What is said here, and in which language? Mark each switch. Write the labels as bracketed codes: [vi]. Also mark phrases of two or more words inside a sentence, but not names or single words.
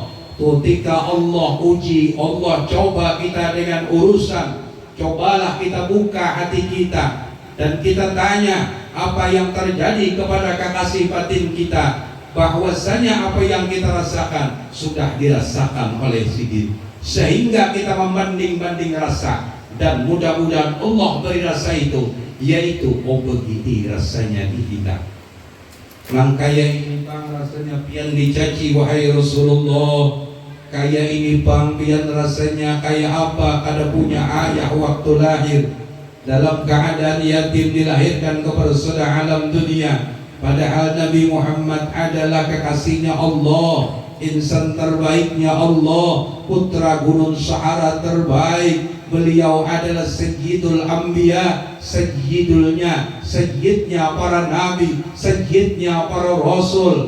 [id] Ketika Allah uji, Allah coba kita dengan urusan, cobalah kita buka hati kita dan kita tanya apa yang terjadi kepada kekasih batin kita, bahwasanya apa yang kita rasakan sudah dirasakan oleh Sidin, sehingga kita membanding-banding rasa, dan mudah-mudahan Allah beri rasa itu, yaitu oh begini rasanya di kita. [bjn] Nang kaya ini bang rasanya pian dicaci wahai Rasulullah, kaya ini bang pian rasanya kaya apa kada punya ayah waktu lahir, [id] dalam keadaan yatim dilahirkan kepada alam dunia, Padahal Nabi Muhammad adalah kekasihnya Allah, insan terbaiknya Allah, putra gunung Sahara terbaik. Beliau adalah [ar] سيد الأنبياء, [id] Sayyidnya para nabi, Sayyidnya para rasul.